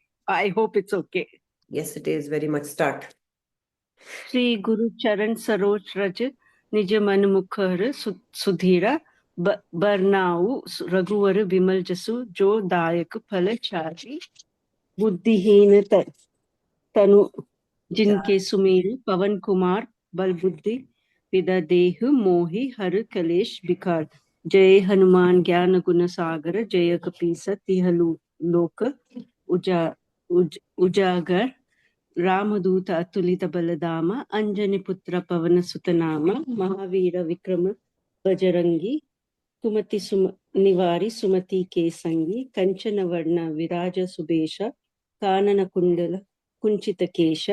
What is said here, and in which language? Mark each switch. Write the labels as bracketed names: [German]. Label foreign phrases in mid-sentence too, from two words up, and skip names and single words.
[English] I hope it's okay. Yes, it is very much. Start. [Awadhi] श्री गुरु चरण सरोज रज निज मन मुकुर सुधारि बरनऊँ रघुवर विमल जसु जो दायक फल चारि बुद्धिहीन तनु जिनके सुमेरु पवन कुमार बल बुद्धि विदा देह मोहि हर कलेश विकार जय हनुमान ज्ञान गुण सागर जय कपीस तिह लोक उजागर रामदूत अतुलित बल धामा अंजनी पुत्र पवनसुत नामा महावीर विक्रम बजरंगी कुमति निवारी सुमति के संगी कंचन वर्ण विराज सुबेश कानन कुंडल कुंचित केश